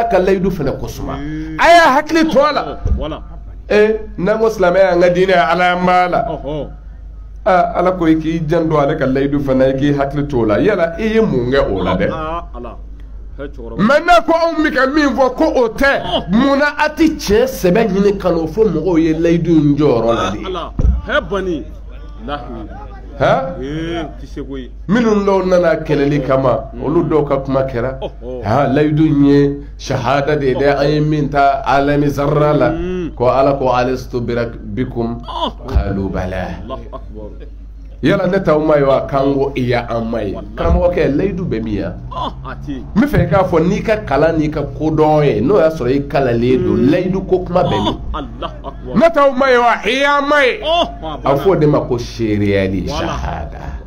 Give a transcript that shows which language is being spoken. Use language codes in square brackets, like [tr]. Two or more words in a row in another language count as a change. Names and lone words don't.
[bm] ka layidu fana kosuma a y'a hakili to a la n'an ko silamɛya an ka diinɛ ala y'an b'a la ala ko k'i janto ale ka layidu fana i k'i hakili to la yala i ye mun kɛ o la dɛ maintenant ko anw bɛ ka min fɔ ko o tɛ munna a tɛ tiɲɛ sɛbɛn ɲini ka n'o fɔ mɔgɔw ye layidu in jɔyɔrɔ la de minnu dɔw nana kɛlɛli kama olu dɔw ka kuma kɛra layidu in ye shahada de ye dɛ an ye min ta alami zarra la ko ala ko [ar] ألست بكم قالوا بلى [bm] yala ne t'aw ma ye wa k'an ko i ya an ma ye karamɔgɔkɛ layidu bɛ min ya n bɛ fɛ k'a fɔ n'i ka kalan n'i ka kodɔn ye n'o y'a sɔrɔ i kalanlen don layidu ko kuma bɛ min ne t'aw ma ye wa i y'an ma ye a fɔ o de ma ko seereyali shahada